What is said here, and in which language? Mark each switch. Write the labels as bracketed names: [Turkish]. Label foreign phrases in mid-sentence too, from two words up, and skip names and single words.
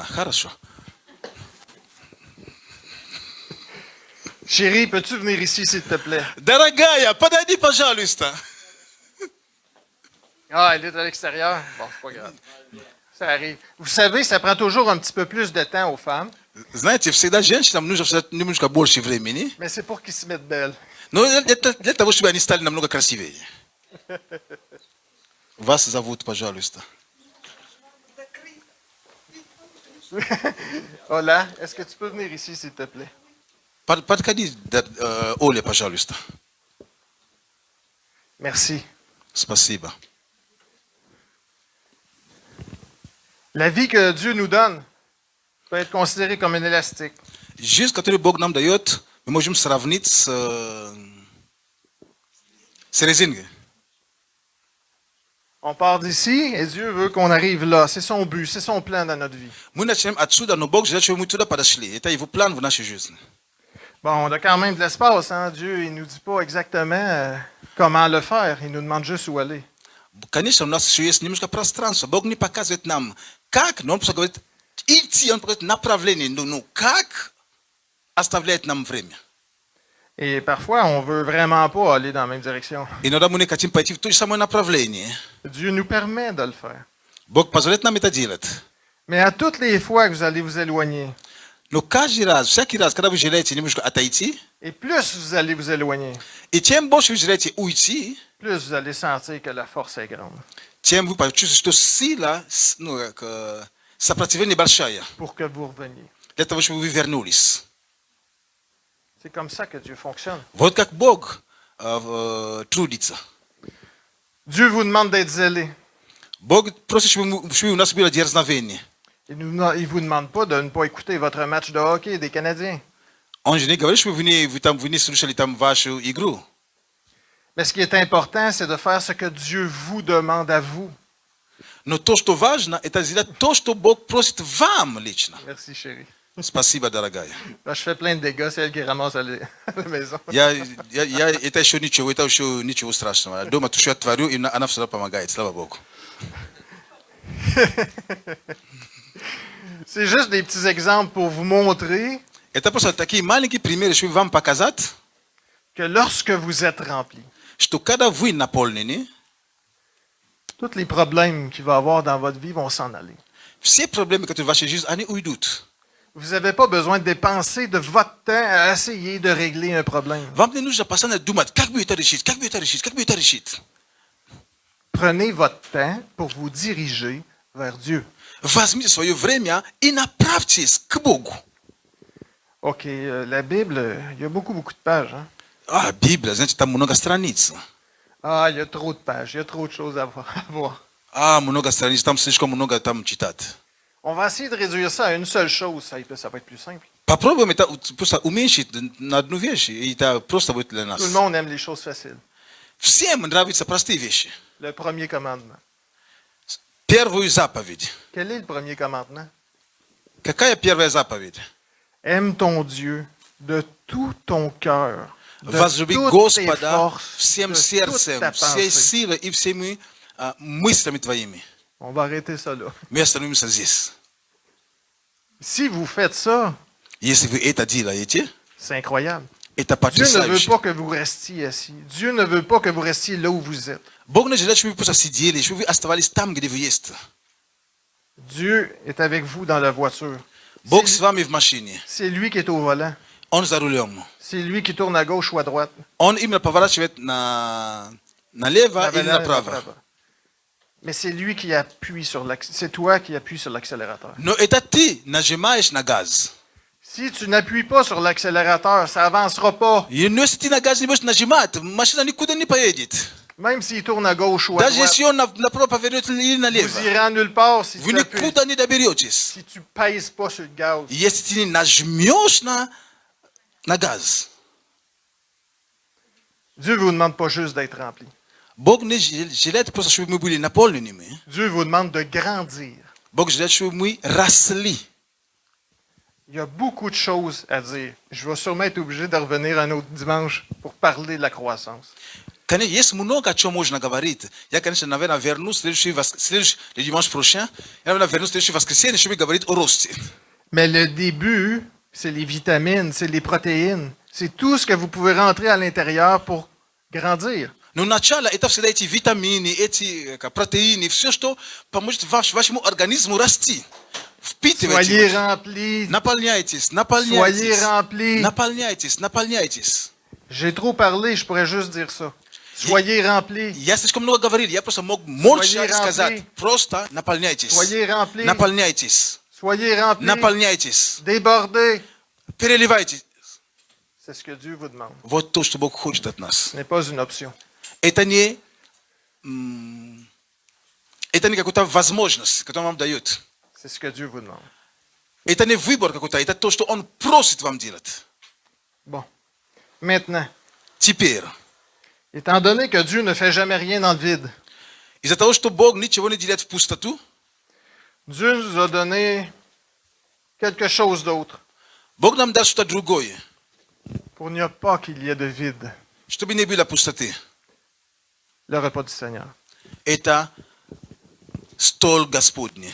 [Russian] Хорошо. [French] Chérie, peux-tu venir ici, s'il te plaît? [Russian] Дорогая, подойди, пожалуйста. [French] Ah, elle est à l'extérieur. Bon, c'est pas grave. Ça arrive. Vous savez, ça prend toujours un petit peu plus de temps aux femmes, [Russian] Знаете, всегда женщинам нужно немножко больше времени, [French] mais c'est pour qu'ils se mettent belles. [Russian] но это для того, чтобы они стали намного красивее. Вас зовут, пожалуйста. [French] Hola, est-ce que tu peux venir ici, s'il te plaît? [Russian] Подходи, Оля, пожалуйста. [French] Merci. [Russian] Спасибо. [French] La vie que Dieu nous donne peut être considérée comme un élastique. [Russian] Жизнь, которую Бог нам дает, мы можем сравнить с резиной. [French] On part d'ici et Dieu veut qu'on arrive là. C'est son but, c'est son plan dans notre vie. [Russian] Мы начнем отсюда, но Бог желает, чтобы мы туда подошли. Это его план в нашей жизни. [French] Bon, on a quand même de l'espace. Hein? Dieu, il ne nous dit pas exactement comment le faire. Il nous demande juste où aller. [Russian] Конечно, у нас еще есть немножко пространства. Бог не показывает нам, как, но Он просто говорит, идти, Он говорит направление. Ну, как оставляет нам время. [French] Et parfois, on veut vraiment pas aller dans la même direction. [Russian] Иногда мы не хотим пойти в то же самое направление. [French] Dieu nous permet de le faire. [Russian] Бог позволяет нам это делать. [French] Mais à toutes les fois que vous allez vous éloigner, [Russian] Но каждый раз, всякий раз, когда вы желаете немножко отойти, [French] et plus vous allez vous éloigner, [Russian] и чем больше вы желаете уйти, [French] plus vous allez sentir que la force est grande [Russian] тем вы почувствуете, что сила, сопротивление большая, [French] pour que vous reveniez. [Russian] для того, чтобы вы вернулись. [French] C'est comme ça que Dieu fonctionne. [Russian] Вот как Бог трудится. [French] Dieu vous demande d'être zélé. [Russian] Бог просит, чтобы у нас было дерзновение. [French] Il ne vous demande pas de ne pas écouter votre match de hockey des Canadiens. [Russian] Он же не говорит, что вы там не слушали там вашу игру. [French] Mais ce qui est important, c'est de faire ce que Dieu vous demande à vous. [Russian] Но то, что важно, это сделать то, что Бог просит вам лично. [French] Merci, chérie. [Russian] Спасибо, дорогая. [French] Là, je fais plein de dégâts, c'est elle qui ramasse à la maison. [Russian] Это еще ничего страшного. Дома то, что я творю, и она всегда помогает, слава Богу. [French] C'est juste des petits exemples pour vous montrer [Russian] Это просто такие маленькие примеры, чтобы вам показать, [French] que lorsque vous êtes rempli, [Russian] что когда вы наполнены, [French] tous les problèmes qu'il va y avoir dans votre vie vont s'en aller. [Russian] все проблемы, которые в вашей жизни, они уйдут. [French] Vous n'avez pas besoin de dépenser de votre temps à essayer de régler un problème. [Russian] Вам не нужно постоянно думать, как бы это решить, как бы это решить, как бы это решить. [French] Prenez votre temps pour vous diriger vers Dieu. [Russian] Возьмите свое время и направьтесь к Богу. [French] OK, la Bible, il y a beaucoup de pages. Hein? [Russian] А, Библия, знаете, там много страниц. [French] Ah, il y a trop de pages, il y a trop de choses à voir. [Russian] А, много страниц, там слишком много там читать. [French] On va essayer de réduire ça à une seule chose, ça va être plus simple. [Russian] Попробуем это просто уменьшить на одну вещь, и это просто будет для нас. [French] Tout le monde aime les choses faciles. [Russian] Всем нравятся простые вещи. [French] Le premier commandement. [Russian] Первую заповедь. [French] Quel est le premier commandement? [Russian] Какая первая заповедь? [French] Aime ton Dieu de tout ton cœur, de [Russian] Возлюби [French] toutes tes [Russian] Господа [French] forces, [Russian] всем [French] de toute [Russian] сердцем, [French] ta [Russian] всей [French] pensée. [Russian] силой и всеми мыслями твоими. [French] On va arrêter ça là. [Russian] Мы остановимся здесь. [French] Si vous faites ça, [Russian] Если вы это делаете, [French] c'est incroyable. [Russian] это [French] Dieu ne veut [Russian] потрясающе. [French] pas que vous restiez assis. Dieu ne veut pas que vous restiez là où vous êtes. [Russian] Бог не желает, чтобы вы просто сидели, чтобы вы оставались там, где вы есть. [French] Dieu est avec vous dans la voiture. [Russian] Бог с вами в машине. [French] C'est lui qui est au volant. [Russian] Он за рулем. [French] C'est lui qui tourne à gauche ou à droite. [Russian] Он именно поворачивает налево или Направо, направо. направо. [French] Mais c'est lui qui appuie sur c'est toi qui appuies sur l'accélérateur. [Russian] Но это ты нажимаешь на газ. [French] Si tu n'appuies pas sur l'accélérateur, ça avancera pas. [Russian] И но если ты на газ не будешь нажимать, машина никуда не поедет. [French] Même s'il tourne à gauche ou à [Russian] Даже [French] droite, [Russian] если он направо повернет или [French] vous [Russian] налево, [French] irez nulle part si [Russian] вы [French] tu appuies. [Russian] никуда не доберетесь. [French] Si tu pèses pas sur le gaz. [Russian] Если ты не нажмешь на газ. [French] Dieu vous demande pas juste d'être rempli. [Russian] Бог не желает просто, чтобы мы были наполненными. [French] Dieu vous demande de grandir. [Russian] Бог желает, чтобы мы росли. [French] Il y a beaucoup de choses à dire. Je vais sûrement être obligé de revenir un autre dimanche pour parler de la croissance. [Russian] Конечно, есть много о чем можно говорить. Я, конечно, наверное, вернусь следующий [French] dimanche prochain. [Russian] Я, наверное, вернусь в следующее воскресенье, чтобы говорить о росте. [French] Mais le début, c'est les vitamines, c'est les protéines. C'est tout ce que vous pouvez rentrer à l'intérieur pour grandir. [Russian] Но начало это всегда эти витамины, эти протеины, все, что поможет вашему организму расти. Впитывайте. [French] Soyez remplis. [Russian] Наполняйтесь, [French] Soyez [Russian] наполняйтесь. [French] remplis. [Russian] Наполняйтесь, наполняйтесь. [French] J'ai trop parlé, je pourrais juste dire ça. Soyez remplis. [Russian] Я слишком много говорил, я просто мог молча [French] Soyez [Russian] сказать. [French] remplis. [Russian] Просто наполняйтесь. [French] Soyez remplis. [Russian] Наполняйтесь. [French] Soyez remplis. [Russian] Наполняйтесь. [French] Débordez. [Russian] Переливайтесь. [French] C'est ce que Dieu vous demande. [Russian] Вот то, что Бог хочет от нас. [French] Ce n'est pas une option. [Russian] Это не какая-то возможность, которую он вам дает. [French] C'est ce que Dieu vous demande. [Russian] Это не выбор какой-то, это то, что Он просит вам делать. [French] Bon. Maintenant, [Russian] Теперь, [French] étant donné que Dieu ne fait jamais rien dans le vide, [Russian] из-за того, что Бог ничего не делает в пустоту, [French] Dieu nous a donné quelque chose d'autre [Russian] Бог нам дал что-то другое, [French] pour ne pas qu'il y ait de vide. [Russian] чтобы не было пустоты. [French] Le repas du Seigneur. [Russian] Это стол Господний.